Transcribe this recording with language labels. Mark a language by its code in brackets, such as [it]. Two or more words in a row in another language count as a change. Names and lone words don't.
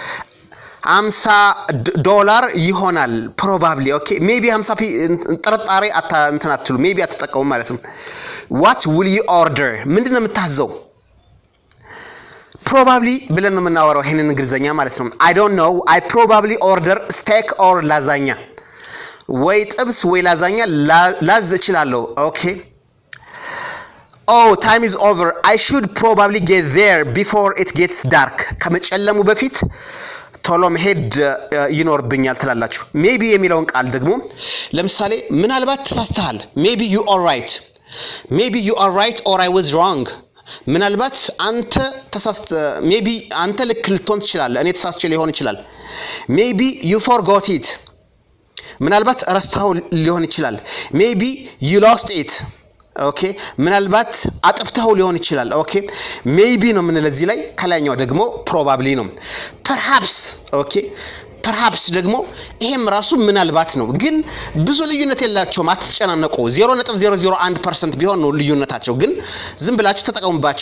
[am] $50 ይሆናል [en] probably okay maybe [am] 50 ጥርጣሬ እንትን አትሉ maybe አትጠቀሙ ማለት ነው [en] what will you order [am] ምንድነው የምታዘው probably ብለን ነው የምናወራው ይሄንን እንግሊዘኛ ማለት ነው I [en] don't know I probably order steak or lasagna [am] ወይ ጥብስ ወይ ላዛኛ ላዝ እችላለሁ [en] okay oh time is over I should probably get there before it gets dark [am] ከመጨለሙ በፊት ቶሎ መሄድ ይኖርብኛል ትላላችሁ maybe የሚለውን ቃል ደግሞ ለምሳሌ ምናልባት ተሳስተሃል [en] maybe you are right or I was wrong [am] ምናልባት አንተ maybe አንተ ልክ ልትሆን ትችላለህ እኔ ተሳስቼ ሊሆን ይችላል [en] maybe you forgot it [am] ምናልባት ረስተኸው ሊሆን ይችላል [en] maybe you lost it okay [am] ምናልባት አጥፍተኸው ሊሆን ይችላል okay maybe ነው ምን ለዚህ ላይ ከላይኛው ደግሞ probably ነው perhaps ደግሞ ይሄም ራሱ ምናልባት ነው ግን ብዙ ልዩነት የላቸውም አትጨናነቁ 0.001% ቢሆን ነው ልዩነታቸው ግን ዝም ብላችሁ ተጠቀሙባቸው